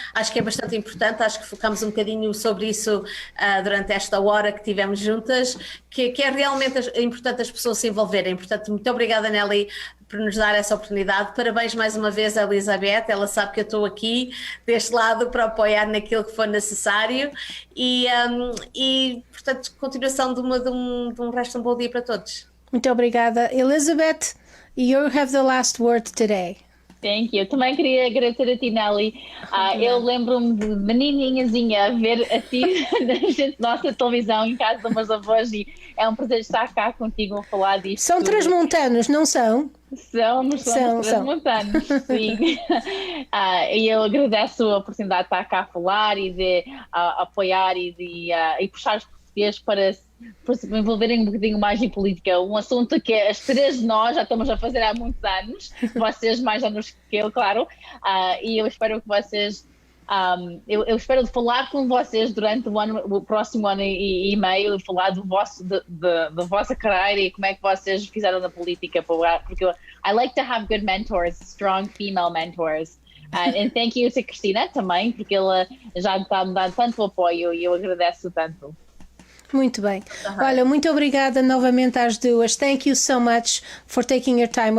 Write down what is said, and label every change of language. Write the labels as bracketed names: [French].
[Portuguese] Acho que é bastante importante, acho que focamos um bocadinho sobre isso durante esta hora que tivemos juntas, que é realmente importante as pessoas se envolverem. Portanto, muito obrigada, Nelly, por nos dar essa oportunidade. Parabéns mais uma vez à Elizabeth, ela sabe que eu estou aqui deste lado para apoiar naquilo que for necessário e portanto, continuação de um resto de um bom dia para todos. Muito obrigada. [English] Elizabeth, you have the last word today. Thank you. [Portuguese] Também queria agradecer a ti, Nelly. Eu lembro-me de menininhazinha a ver a ti na nossa televisão em casa dos meus avós e é um prazer estar cá contigo a falar disto. São transmontanos, não são? Somos transmontanos, sim. E eu agradeço a oportunidade de estar cá a falar e de apoiar e puxar os portugueses para se envolverem um bocadinho mais em política, um assunto que as três de nós já estamos a fazer há muitos anos, vocês mais anos que eu, claro, e eu espero que vocês, eu espero falar com vocês durante o próximo ano e meio, falar da vossa carreira e como é que vocês fizeram na política, porque [English] I like to have good mentors, strong female mentors. And thank you to Cristina [Portuguese] também, porque ela já está me dando tanto apoio e eu agradeço tanto. Muito bem. Olha, muito obrigada novamente às duas. [English] Thank you so much for taking your time.